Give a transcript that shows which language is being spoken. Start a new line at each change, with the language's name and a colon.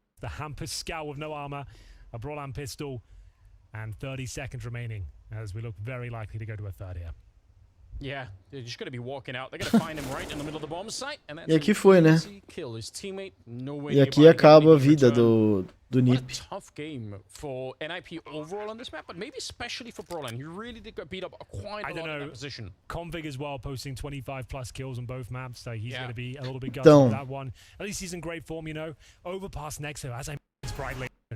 English: The Hampus Scout with no armor, a Brolan pistol, and 30 seconds remaining as we look very likely to go to a third here. Yeah, they're just going to be walking out. They're going to find him right in the middle of the bomb site, and that's
Portuguese: e aqui foi, né?
English: Kill his teammate. No
Portuguese: E aqui acaba a vida do NIP.
English: Tough game for NIP overall on this map, but maybe especially for Brolan. He really did get beat up quite a lot in that position. Config as well, posting 25 plus kills on both maps, so he's going to be a little bit gutted on that one. At least he's in great form, you know. Overpass next, though, as I mentioned brightly.